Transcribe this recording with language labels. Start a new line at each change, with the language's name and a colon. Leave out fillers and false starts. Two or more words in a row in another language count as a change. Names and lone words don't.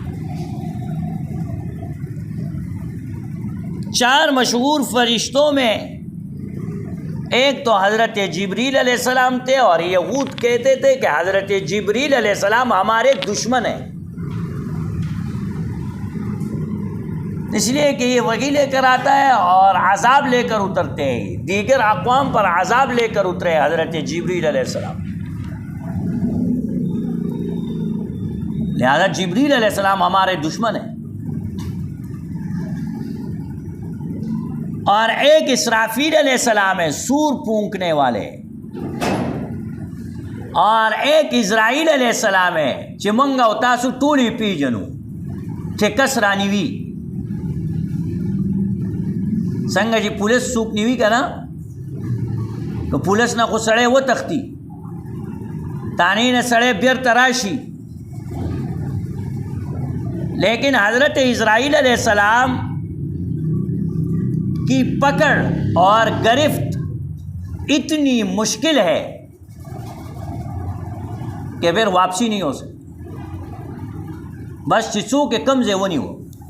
Urdu: 4 مشہور فرشتوں میں ایک تو حضرت جبریل
Arabic: علیہ السلام
Urdu: تھے، اور یہود کہتے تھے کہ حضرت جبریل
Arabic: علیہ السلام
Urdu: ہمارے دشمن ہیں، اس لیے کہ یہ وحی لے کر آتا ہے اور عذاب لے کر اترتے ہیں، دیگر اقوام پر عذاب لے کر اترے حضرت جبریل
Arabic: علیہ السلام۔
Urdu: لہذا جبریل
Arabic: علیہ السلام
Urdu: ہمارے دشمن ہیں، اور ایک اسرافیل
Arabic: علیہ السلام
Urdu: ہے سور پھونکنے والے، اور ایک اسرائیل
Arabic: علیہ السلام
Urdu: ہے
Pashto: چې مونږ او تاسو ټولې پیژنو چې کس رانیوي څنګه چې پولیس څوک نیوي که نه نو پولیس نه خو سړی وتښتي، تانې نه سړی بیرته راشي،
Urdu: لیکن حضرت اسرائیل
Arabic: علیہ السلام
Urdu: کی پکڑ اور گرفت اتنی مشکل ہے کہ پھر واپسی نہیں ہو سکتی، بس چسو کے کم سے وہ نہیں ہو۔